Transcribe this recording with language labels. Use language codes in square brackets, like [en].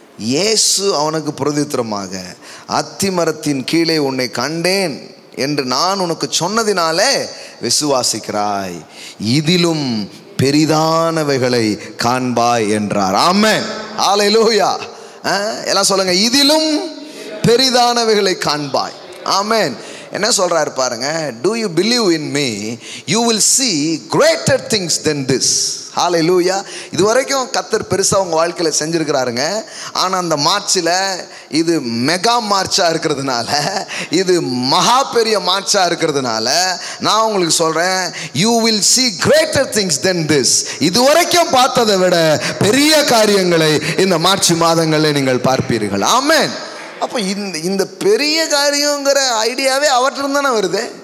[ta] இயேசு அவனுக்கு பிரதித்திரமாக, அத்திமரத்தின் கீழே உன்னை கண்டேன் என்று நான் உனக்கு சொன்னதினாலே விசுவாசிக்கிறாய், இதிலும் பெரிதானவைகளை காண்பாய் என்றார். ஆமென். ஹல்லேலூயா. எல்லாம் சொல்லுங்க, இதிலும் பெரிதானவைகளை காண்பாய். ஆமென். என்ன சொல்றாரு பாருங்க, [en] do you believe in me, you will see greater things than this. [ta] ஹல்லேலூயா. இது வரைக்கும் கர்த்தர் பெருசாக உங்கள் வாழ்க்கையில் செஞ்சுருக்கிறாருங்க. ஆனால் அந்த மார்ச்சில் இது மெகா மார்ச்சாக இருக்கிறதுனால, இது மகா பெரிய மார்ச்சாக இருக்கிறதுனால நான் உங்களுக்கு சொல்கிறேன், [en] you will see greater things than this. [ta] இது வரைக்கும் பார்த்ததை விட பெரிய காரியங்களை இந்த மார்ச் மாதங்களில் நீங்கள் பார்ப்பீர்கள். ஆமென். அப்போ இந்த பெரிய காரியங்கிற ஐடியாவே அவற்றிலிருந்து தானே வருது.